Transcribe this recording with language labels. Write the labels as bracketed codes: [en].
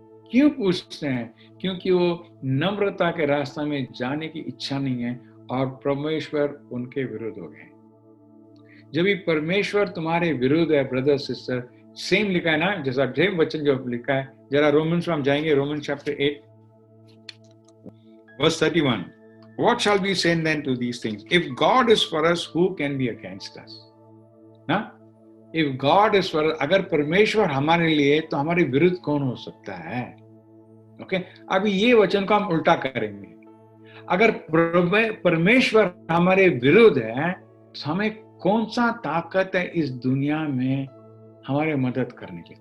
[hi] क्यों पूछते हैं? क्योंकि वो नम्रता के रास्ते में जाने की इच्छा नहीं है और परमेश्वर उनके विरुद्ध हो गए। जब भी परमेश्वर तुम्हारे विरुद्ध है ब्रदर सिस्टर, सेम लिखा है ना, जैसा सेम वचन जो लिखा है, जरा रोमन्स में हम जाएंगे, Romans chapter 8 verse 31. [en] What shall we say then to these things? If God is for us, who can be against us? [hi] ना? [en] If God is for us, [hi] अगर परमेश्वर हमारे लिए तो हमारे विरुद्ध कौन हो सकता है? ओके, अभी ये वचन को हम उल्टा करेंगे। अगर परमेश्वर हमारे विरुद्ध है तो हमें कौन सा ताकत है इस दुनिया में हमारे मदद करने की?